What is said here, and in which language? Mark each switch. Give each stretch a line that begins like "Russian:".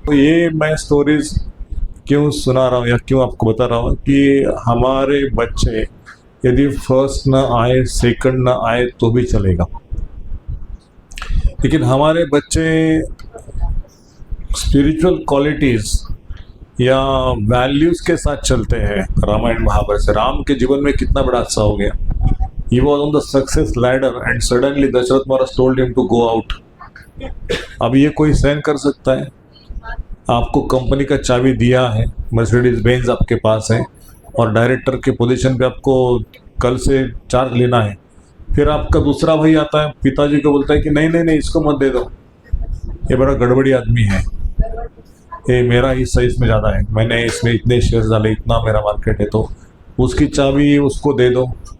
Hindi: तो ये मैं स्टोरीज क्यों सुना रहा हूँ या क्यों आपको बता रहा हूँ कि हमारे बच्चे यदि फर्स्ट ना आए, सेकंड ना आए तो भी चलेगा, लेकिन हमारे बच्चे स्पिरिचुअल क्वालिटीज या वैल्यूज के साथ चलते हैं। रामायण महाभारत से राम के जीवन में कितना बड़ा हादसा हो गया।
English: He was on the success ladder and suddenly Dashrath Maharaj told him to go out.
Hindi: अब ये कोई सहन कर सकता है? आपको कंपनी का चाबी दिया है, मर्सिडीज बेंज आपके पास है और डायरेक्टर के पोजीशन पे आपको कल से चार्ज लेना है। फिर आपका दूसरा भाई आता है, पिताजी को बोलता है कि नहीं नहीं नहीं, इसको मत दे दो, ये बड़ा गड़बड़ी आदमी है, ये मेरा हिस्सा इसमें ज़्यादा है, मैंने इसमें इतने शेयर डाले, इतना मेरा मार्केट है, तो उसकी चाबी उसको दे दो।